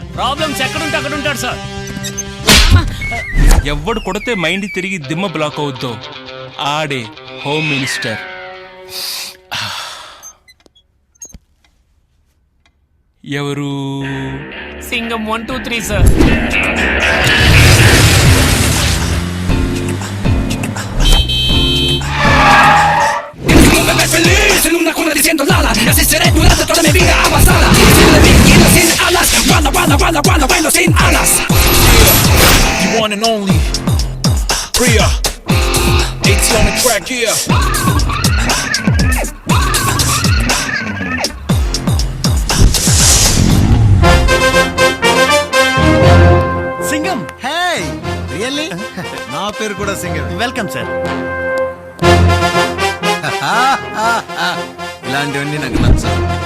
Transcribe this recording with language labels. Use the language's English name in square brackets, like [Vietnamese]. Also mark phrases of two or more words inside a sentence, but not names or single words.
[Telugu] ప్రాబ్లమ్స్ ఎక్కడుంటే అక్కడ ఉంటాడు సార్. ఎవడు కొడితే మైండ్ తిరిగి దిమ్మ బ్లాక్ అవుద్దో ఆడే [English] home minister. [Telugu] ఎవరు? సింగం 1 2 3 సార్. [Spanish] Feliz en una cuna diciendo lala, así seré durante toda mi vida avanzada. Sin la vida sin alas, cuando bailo sin alas. [English] You one and only Priya, AT on the track, yeah. [Telugu] సింగం. [English] hey, really? [Telugu] నా పేరు కూడా సింగం. [English] welcome sir. [Telugu] ఇలాంటివన్నీ నాకు నచ్చవు.